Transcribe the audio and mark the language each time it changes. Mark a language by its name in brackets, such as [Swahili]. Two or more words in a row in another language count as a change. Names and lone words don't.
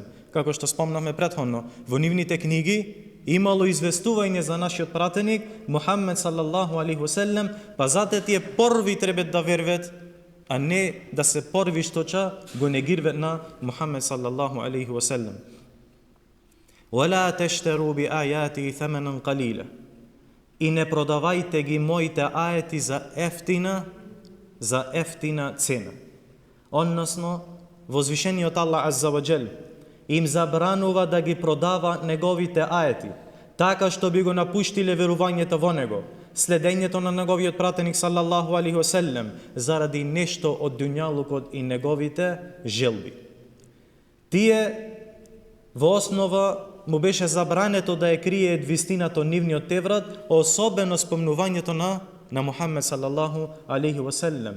[Macedonian] Како што спомнавме претходно, во нивните книги имало известување за нашиот пратеник Мухаммед [Arabic] صلى الله عليه وسلم, [Macedonian] па затоа тие први требат да верват, а не да се први што го негирват на Мухаммед [Arabic] صلى الله عليه وسلم. وَلَا تَشْتَرُوا بِآيَاتِي ثَمَنًا قَلِيلًا. [Macedonian] И не продавајте ги моите ајети за ефтина цена. Односно, возвишениот Аллах [Arabic] عز وجل [Macedonian] им забранува да ги продава неговите ајети, така што би го напуштиле верувањето во него, следењето на неговиот пратеник [Arabic] صلى الله عليه وسلم, [Macedonian] заради нешто од дуњалукот и неговите желби. Тие во основа му беше забрането да ја крие вистината од нивниот Теврат, особено спомнувањето на Мухаммед [Arabic] صلى الله عليه وسلم.